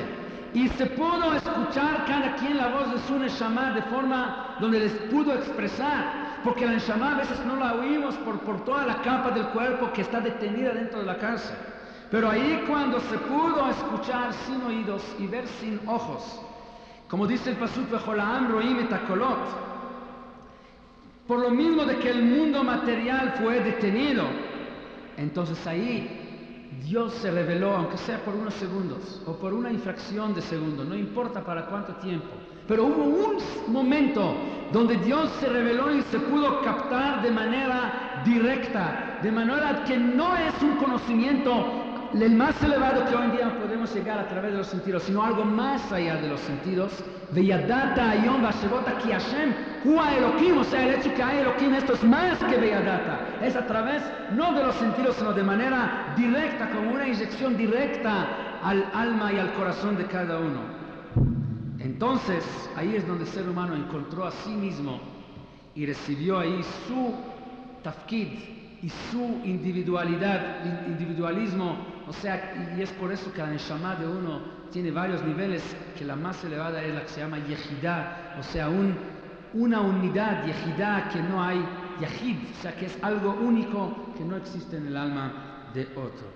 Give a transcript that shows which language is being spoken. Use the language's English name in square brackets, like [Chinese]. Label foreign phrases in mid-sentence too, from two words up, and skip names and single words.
[Spanish] Y se pudo escuchar cada quien la voz de su Neshama de forma donde les pudo expresar. Porque la Neshama a veces no la oímos por toda la capa del cuerpo que está detenida dentro de la cárcel. Pero ahí cuando se pudo escuchar sin oídos y ver sin ojos, como dice el pasuk [Hebrew] וכל העם רואים את הקולות, [Spanish] por lo mismo de que el mundo material fue detenido, entonces ahí Dios se reveló, aunque sea por unos segundos o por una infracción de segundo, no importa para cuánto tiempo, pero hubo un momento donde Dios se reveló y se pudo captar de manera directa, de manera que no es un conocimiento el más elevado que hoy en día podemos llegar a través de los sentidos, sino algo más allá de los sentidos. [Hebrew] וידעת היום והשבת כי השם הוא האלהים, [Spanish] o sea, el hecho que hay Elohim, esto es más que Veyadata, es a través no de los sentidos, sino de manera directa, como una inyección directa al alma y al corazón de cada uno. Entonces, ahí es donde el ser humano encontró a sí mismo y recibió ahí su tafkid y su individualismo, o sea, y es por eso que la neshama de uno tiene varios niveles, que la más elevada es la que se llama yehidá, o sea, una unidad, yehidá, que no hay yahid, o sea, que es algo único que no existe en el alma de otro.